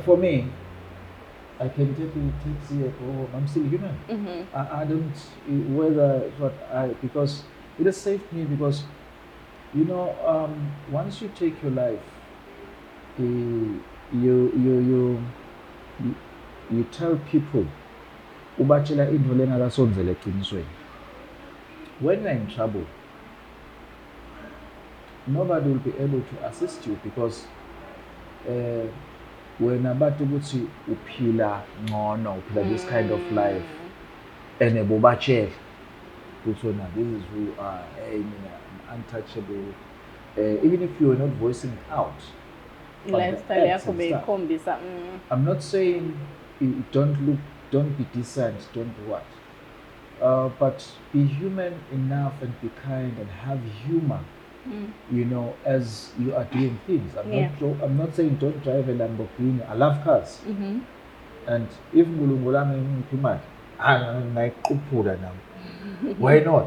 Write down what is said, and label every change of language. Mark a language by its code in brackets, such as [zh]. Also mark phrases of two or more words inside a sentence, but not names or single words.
[en] For me, I can take a taxi at home. I'm still human. I don't because it has saved me because once you take your life, you tell people [nd] ubachela into lengakasonzele eqinisweni. [en] When you're in trouble, nobody will be able to assist you because when [nd] abantu ukuthi uphila ngcono, uphila [en] this kind of life, and [nd] bobachela ukuthi na [en] this is who you are, hey mina I'm untouchable, even if you are not voicing it out. [nd] Lifestyle yakho beyikhombisa. [en] I'm not saying don't be decent, don't do what, but be human enough and be kind and have humor. As you are doing things. I'm not saying don't drive a Lamborghini. I love cars. And if why not?